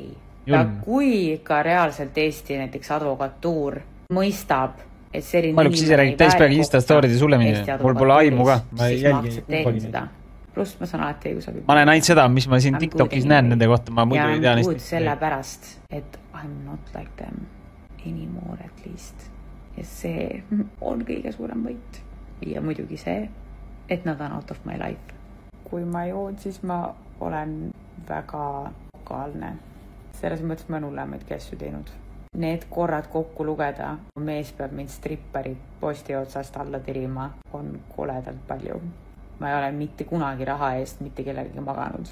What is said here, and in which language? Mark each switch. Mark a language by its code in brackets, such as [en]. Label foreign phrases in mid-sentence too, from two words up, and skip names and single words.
[et] Ja kui ka reaalselt Eesti näiteks advokatuur mõistab, et selline inimene ise räägib täispäevaga Insta-story'de sulle mingi, mul pole aimu ka, ma ei jälgi seda. Pluss ma saan alati õigusabi. Ma olen ainult seda, mis ma siin TikTokis näen nende kohta, ma muidu ei tea neist. Ja sellepärast, et [en] I'm not like them anymore at least. [et] Ja see on kõige suurem võit. Ja muidugi see, et nad on [en] out of my life. [et] Kui ma joon, siis ma olen väga lokaalne. Selles mõttes ma olen hullemaid asju teinud. Need korrad kokku lugeda, mees peab mind strippari posti otsast alla tirima, on koledalt palju. Ma ei ole mitte kunagi raha eest mitte kellelegi maganud.